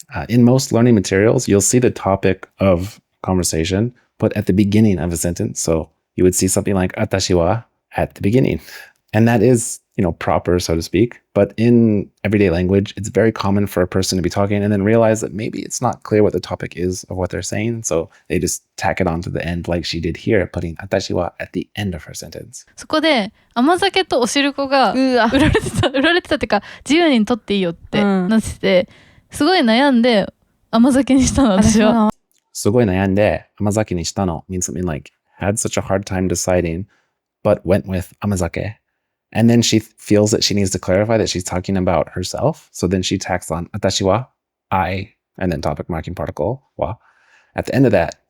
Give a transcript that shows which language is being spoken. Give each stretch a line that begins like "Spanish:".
English: In most learning materials, you'll see the topic of conversation put at the beginning of a sentence. So you would see something like atashi wa at the beginning. And that is proper, so to speak. But in everyday language, it's very common for a person to be talking and then realize that maybe it's not clear what the topic is of what they're saying. So they just tack it on to the end like she did here, putting
Japanese: 私は
English: at the end of her sentence.
Japanese: そこで甘酒とお汁粉が売られてたってか自由に取っていいよってなってて、すごい悩んで甘酒にしたの私は。すごい悩んで甘酒にしたの
English: means something like had such a hard time deciding but went with 甘酒. And then she feels that she needs to clarify that she's talking about herself. So then she tacks on 私は I and then topic marking particle は at the end of that.